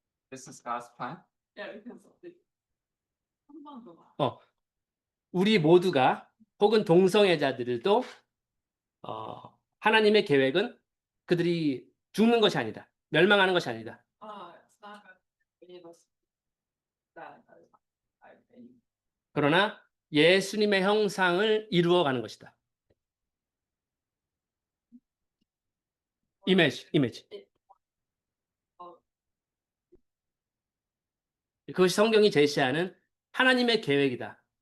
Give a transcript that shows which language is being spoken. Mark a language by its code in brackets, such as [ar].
[en] This is God's plan. Yeah, because [ko] 한번 더 봐. 우리 모두가 혹은 동성애자들도 하나님의 계획은 그들이 죽는 것이 아니다. 멸망하는 것이 아니다. [en] It's not that any of us that I [ko] 그러나 예수님의 형상을 이루어가는 것이다. 이미지. 그것이 성경이 제시하는 하나님의 계획이다.